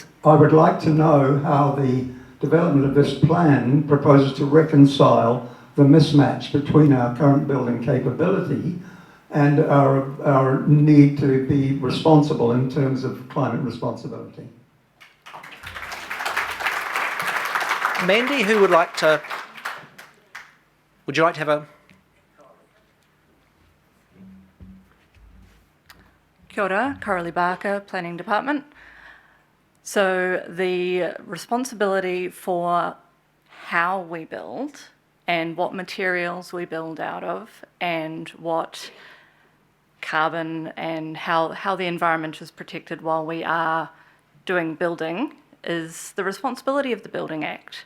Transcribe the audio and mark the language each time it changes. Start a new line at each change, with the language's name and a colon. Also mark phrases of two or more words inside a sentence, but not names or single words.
English: I would like to know how the development of this plan proposes to reconcile the mismatch between our current building capability and our need to be responsible in terms of climate responsibility. Mandy, who would like to... Would you like to have a...
Māori: Kia ora,
English: Coralie Barker, Planning Department. So the responsibility for how we build and what materials we build out of and what carbon and how the environment is protected while we are doing building is the responsibility of the Building Act.